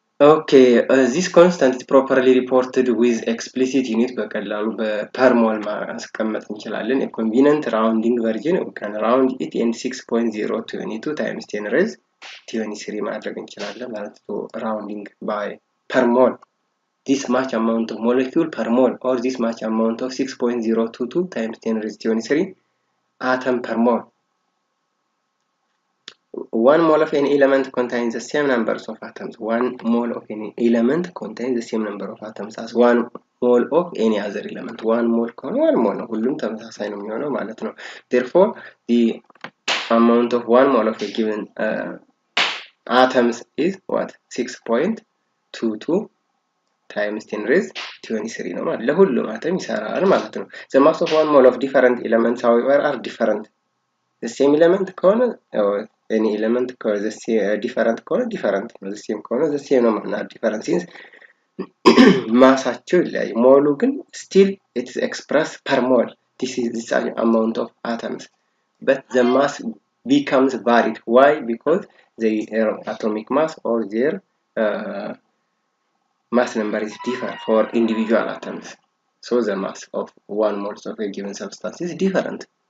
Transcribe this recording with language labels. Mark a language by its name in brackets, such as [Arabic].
[English] Okay, this constant is properly reported with explicit unit በቀላሉ per mole ማስቀመጥ እንችላለን a convenient rounding version we can round it in 6.022 times 10 raised to 23 ማድረግ እንችላለን ማለት ነው rounding by per mole this much amount of molecule per mole or this much amount of 6.022 times 10 raised to 23 atom per mole. One mole of any element contains the same numbers of atoms. One mole of any element contains the same number of atoms as one mole of any other element. [Amharic] One mole ከሆነ one mole ነው ሁሉም ተመሳሳይ ነው የሚሆነው ማለት ነው. [English] Therefore, the amount of one mole of a given atoms is what? [Amharic] 6.22 times 10 raised to 23 ነው ማለት ለሁሉም አተም ይሰራል ማለት ነው. [English] The mass of one mole of different elements, however, are different. The same element ከሆነ any element because the different color different the same color the same ነው ማለት different since ማሳቸው ይለያይ ሞሉ ግን still it is expressed per mole this is the amount of atoms but the mass becomes varied why because the atomic mass or their mass number is different for individual atoms so the mass of one mole of a given substance is different.